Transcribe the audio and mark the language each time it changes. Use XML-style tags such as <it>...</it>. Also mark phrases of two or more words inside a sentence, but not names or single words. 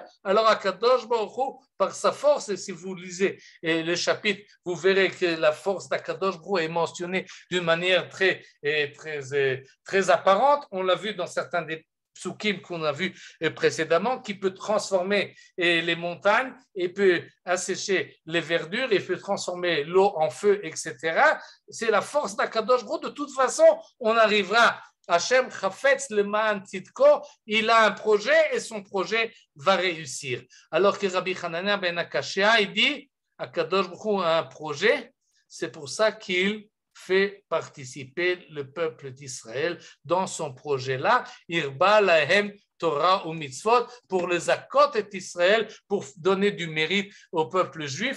<fr>Alors, Akadosh Baruch Hu, par sa force, et si vous lisez le chapitre, vous verrez que la force d'Akadosh Baruch Hu est mentionnée d'une manière très apparente. On l'a vu dans certains des psukim qu'on a vus précédemment, qui peut transformer les montagnes et peut assécher les verdures et peut transformer l'eau en feu, etc. C'est la force d'Akadosh Baruch Hu. De toute façon, on arrivera.</fr> <he>השם חפץ למען צדקו,</he> <fr>il a un projet et son projet va réussir. Alors que Rabbi Hanania ben Akashia, il dit, Akadosh Baruch Hu a un projet, c'est pour ça qu'il fait participer le peuple d'Israël dans son projet-là,</fr> <he>הרבה להם תורה ומצוות,</he> <fr>pour les zakot et Israël, pour donner du mérite au peuple juif.</fr>